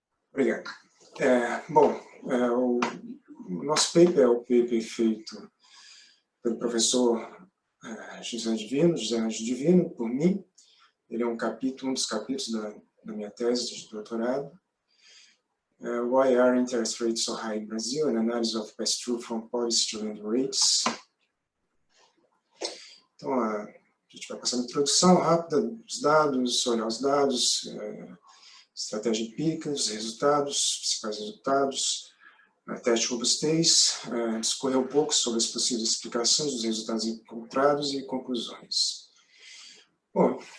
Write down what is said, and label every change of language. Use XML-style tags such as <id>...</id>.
<pt>Obrigado. O nosso paper é o paper feito pelo professor José Ângelo Divino, por mim. Ele é um dos capítulos da minha tese de doutorado.</pt> <en>Why are interest rates so high in Brazil? An analysis of pass-through from policy to lending rates.</en> <pt>Então, a gente vai passar uma introdução rápida dos dados, olhar os dados, estratégia empírica, os resultados, principais resultados, teste de robustez, discorrer um pouco sobre as possíveis explicações dos resultados encontrados e conclusões. Bom,</pt>